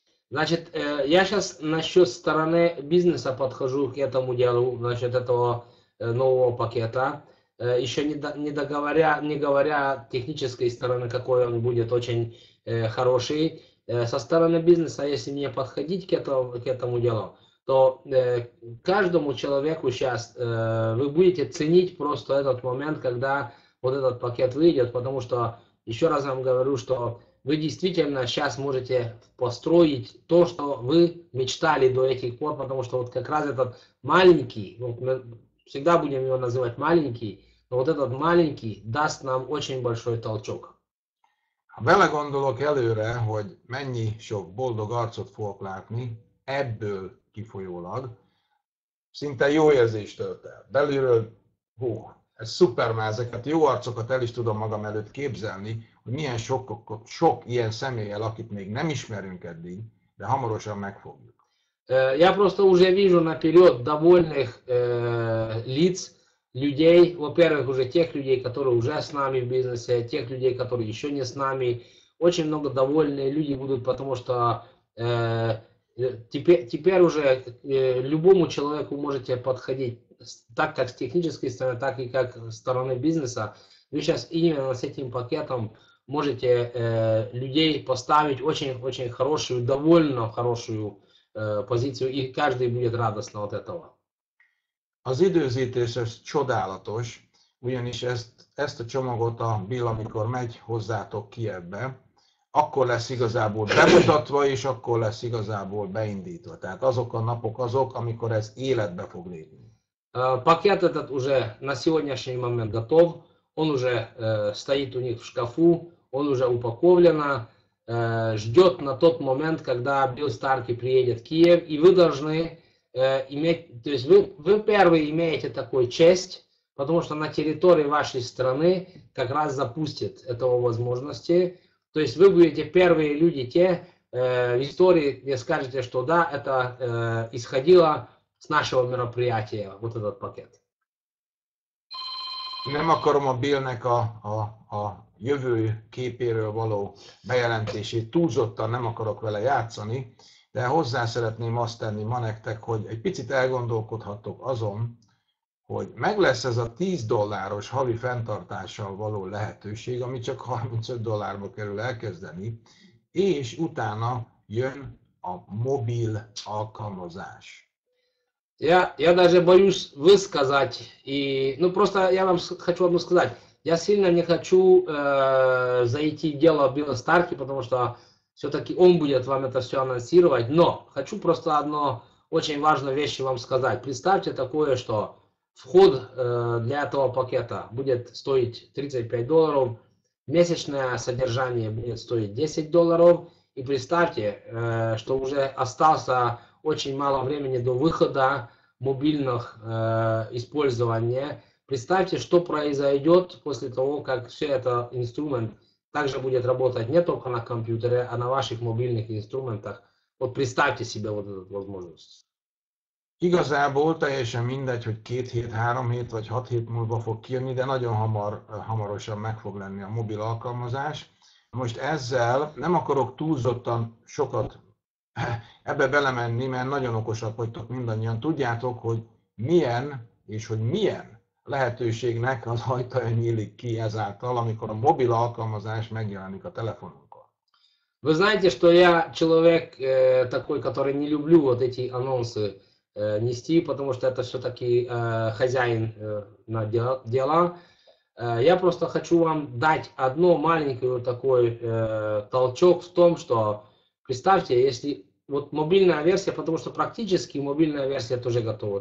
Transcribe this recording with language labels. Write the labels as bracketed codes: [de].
[ru] Значит, я сейчас насчет стороны бизнеса подхожу к этому делу, насчет этого нового пакета. Еще не говоря технической стороны, какой он будет очень хороший. Со стороны бизнеса, если не подходить к этому делу, то каждому человеку сейчас вы будете ценить просто этот момент, когда вот этот пакет выйдет, потому что, еще раз вам говорю, что вы действительно сейчас можете построить то, что вы мечтали до этих пор, потому что вот как раз этот маленький, вот мы всегда будем его называть маленький, но вот этот маленький даст нам очень большой толчок. [hu] Ha belegondolok előre, hogy mennyi sok boldog arcot fogok látni, ebből kifolyólag, szinte jó érzést tölt el. Belülről, ez szuper, már ezeket jó arcokat el is tudom magam előtt képzelni, hogy milyen sok ilyen személlyel, akit még nem ismerünk eddig, de hamarosan megfogjuk. [ru] Я просто уже вижу наперед довольных лиц, людей, во-первых, уже тех людей, которые уже с нами в бизнесе, тех людей, которые еще не с нами. Очень много довольные люди будут, потому что теперь уже любому человеку можете подходить, так как с технической стороны, так и как с стороны бизнеса. Вы сейчас именно с этим пакетом можете людей поставить очень хорошую, довольно хорошую позицию, и каждый будет радостно от этого. [hu] Az időzítés ez csodálatos, ugyanis ezt a csomagot a Bill, amikor megy hozzátok Kijevbe, akkor lesz igazából bemutatva, és akkor lesz igazából beindítva. Tehát azok a napok azok, amikor ez életbe fog lépni. [ru] Пакет этот уже на сегодняшний момент готов, он уже стоит у них в шкафу, он уже упаковлен, ждет на тот момент, когда Билл Старки приедет в Киев, и вы должны иметь, то есть вы первые имеете такую честь, потому что на территории вашей страны как раз запустят этого возможности. То есть вы будете первые люди те в истории, где скажете, что да, это исходило с нашего мероприятия, вот этот пакет. [hu] Nem akarom a Billnek a jövő képéről való bejelentését, túlzottan nem akarok vele játszani, de hozzá szeretném azt tenni ma nektek, hogy egy picit elgondolkodhattok azon, hogy meg lesz ez a $10 havi fenntartással való lehetőség, ami csak $35 kerül elkezdeni, és utána jön a mobil alkalmazás. [ru] Я даже боюсь высказать, и, ну просто я вам хочу одно сказать. Я сильно не хочу зайти в дело Билла Старки, потому что все-таки он будет вам это все анонсировать. Но хочу просто одно очень важную вещь вам сказать. Представьте такое, что вход для этого пакета будет стоить $35, месячное содержание будет стоить $10. И представьте, что уже остался очень мало времени до выхода мобильных использования. Представьте, что произойдет после того, как все это инструмент также будет работать не только на компьютере, а на ваших мобильных инструментах. Вот представьте себе вот эту возможность. [hu] Igazából teljesen mindegy, hogy 2 hét, 3 hét vagy 6 hét múlva fog kijönni, de nagyon hamarosan meg fog lenni a mobil alkalmazás. Most ezzel nem akarok túlzottan sokat ebbe belemenni, mert nagyon okosak vagytok mindannyian. Tudjátok, hogy milyen lehetőségnek az ajtaja nyílik ki ezáltal, amikor a mobil alkalmazás megjelenik a telefonunkon. [ru] Вы знаете, что я человек такой, который не люблю вот эти анонсы нести, потому что это все-таки хозяин на дела. Я просто хочу вам дать одно маленький такой толчок в том, что представьте, если вот мобильная версия, потому что практически мобильная версия тоже готова.